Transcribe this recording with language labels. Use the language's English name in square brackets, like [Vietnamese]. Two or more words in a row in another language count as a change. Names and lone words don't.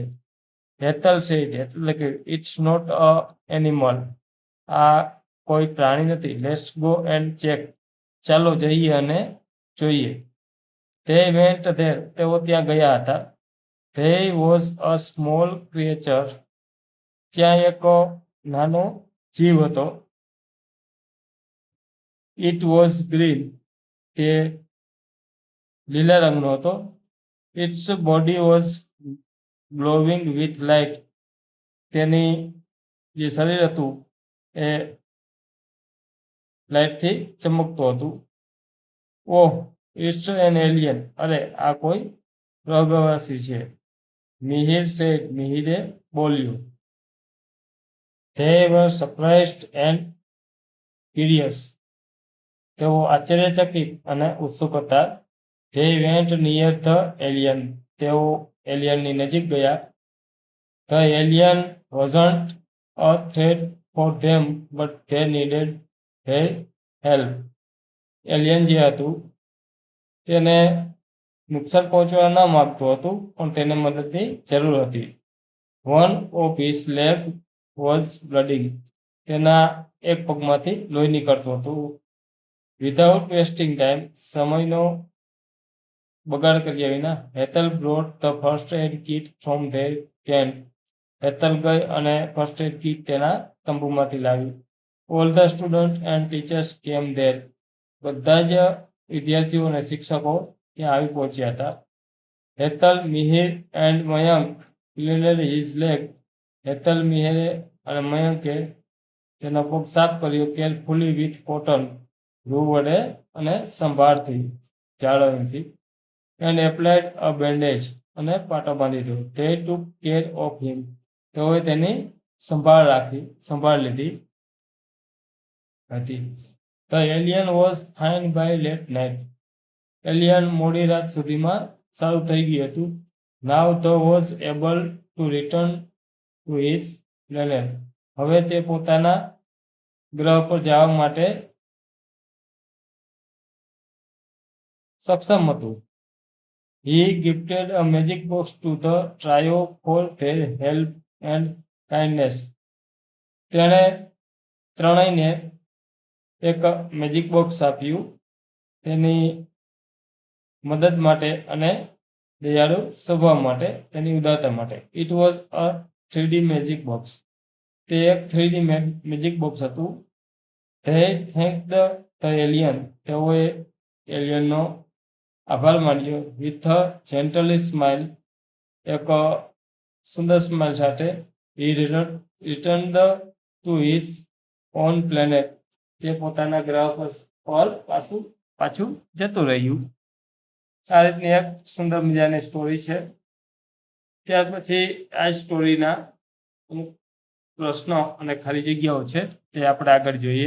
[English] હેતલ said, [Gujarati] એટલે કે [English] it's not a animal. [Gujarati] આ કોઈ પ્રાણી નથી. [English] Let's go and check. [Gujarati] ચાલો જઈએ અને જોઈએ. [English] They went there. [Gujarati] તેઓ ત્યાં ગયા હતા. [English] There was a small creature. [Gujarati] ત્યાં એક નાનો જીવ હતો. [English] It was green. [Gujarati] તે લીલા રંગનો હતો. [English] Its body was glowing with light. [Gujarati] તેની જે શરીર હતું એ લાઇટથી ચમકતું હતું. ઓહ, [English] it's an alien. [Gujarati] અરે, આ કોઈ ગ્રહવાસી છે. મિહિર said, મિહિરે બોલ્યું. [English] They were surprised and curious. [Gujarati] તેઓ આશ્ચર્યચકિત અને ઉત્સુક હતા. [English] They went near the alien. [Gujarati] તેઓ એલિયનની નજીક ગયા. [English] The alien wasn't a threat for them, but they needed their help. [Gujarati] એલિયન જે હતું તેને નુકસાન પહોંચવા ન માગતું હતું, પણ તેને મદદની જરૂર હતી. [English] One of his leg was bleeding. [Gujarati] તેના એક પગમાંથી લોહી નીકળતું હતું. [English] Without wasting time, [Gujarati] સમયનો બગાડ કર્યા વિના [English] હેતલ brought the first aid kit from their tent. [Gujarati] હેતલ ગઈ અને [English] first aid kit [Gujarati] તેના તંબુમાંથી લાવી. [English] All the students and teachers came there. [Gujarati] બધા જ વિદ્યાર્થીઓ અને શિક્ષકો ત્યાં આવી પહોંચ્યા હતા. [English] હેતલ, મિહિર and મયંક cleaned his leg. [Gujarati] હેતલ, મિહિરે અને મયંકે તેનો પગ સાફ કર્યો [English] carefully with cotton. [Gujarati] રૂ વડે અને સંભાળથી, જાળવણીથી. [English] And applied a bandage. [Gujarati] અને પાટો બાંધી દીધો. [English] They took care of him. [Gujarati] તેઓએ તેની સંભાળ લીધી હતી. [English] The alien was fine by late night. [Gujarati] એલિયન મોડી રાત સુધીમાં સારું થઈ ગયું હતું. [English] Now the was able to return to his planet. [Gujarati] હવે તે પોતાના ગ્રહ પર જવા માટે સક્ષમ હતું. [English] He gifted a magic box to the trio for their help and kindness. [Gujarati] તેણે ત્રણેયને એક [English] magic box [Gujarati] આપ્યું તેની મદદ માટે અને દયાળુ સ્વભાવ માટે, તેની ઉદારતા માટે. [English] It was a 3D magic box. [Gujarati] તે એક 3D [English] magic box [Gujarati] હતું. [English] They thanked the alien. [Gujarati] તેઓએ એલિયનનો આભાર માન્યો. [English] With a gentle smile. [Gujarati] એક સુંદર સ્માઇલ સાથે [English] he returned to his own planet, [Gujarati] તે પોતાના ગ્રહ પર પાછું જતું રહ્યું. આ રીતની એક સુંદર મજાની સ્ટોરી છે. ત્યાર પછી આ સ્ટોરીના અમુક પ્રશ્નો અને ખાલી જગ્યાઓ છે તે આપણે આગળ જોઈએ.